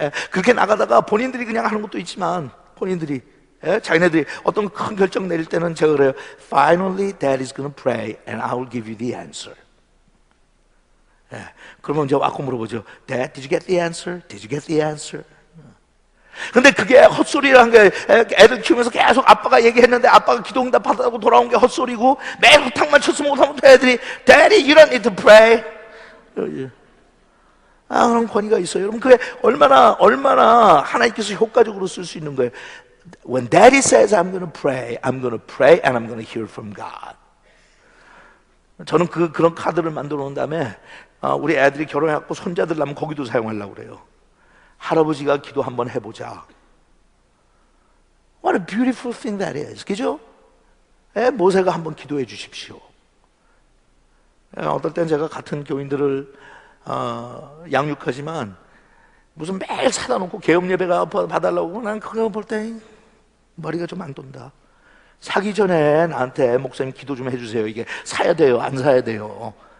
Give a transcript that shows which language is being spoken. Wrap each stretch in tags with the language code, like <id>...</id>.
<ko>그렇게 나가다가 본인들이 그냥 하는 것도 있지만 본인들이 자기네들이 어떤 큰 결정 내릴 때는 제가 그래요.</ko> <en>Finally, Dad is going to pray and I will give you the answer.</en> <ko>그러면 이제 와서 물어보죠.</ko> <en>Dad, did you get the answer? Did you get the answer?</en> <ko>근데 그게 헛소리라는 게, 애들 키우면서 계속 아빠가 얘기했는데 아빠가 기도응답 받았다고 돌아온 게 헛소리고, 매일 호탕만 쳤으면 못하면 애들이</ko> <en>Daddy, you don't need to pray.</en> <ko>그런 권위가 있어요. 여러분, 그게 얼마나 하나님께서 효과적으로 쓸 수 있는 거예요.</ko> <en>When Daddy says I'm going to pray and I'm going to hear from God.</en> <ko>저는 그런 카드를 만들어 놓은 다음에 우리 애들이 결혼해갖고 손자들 나면 거기도 사용하려고 그래요. 할아버지가 기도 한번 해보자.</ko> <en>What a beautiful thing that is.</en> <ko>그죠? 모세가 한번 기도해 주십시오. 어떨 땐 제가 같은 교인들을 양육하지만 무슨 매일 사다 놓고 계엄 예배가 봐달라고, 난 그거 볼 때 머리가 좀 안 돈다. 사기 전에 나한테 목사님 기도 좀 해주세요. 이게 사야 돼요, 안 사야 돼요?</ko>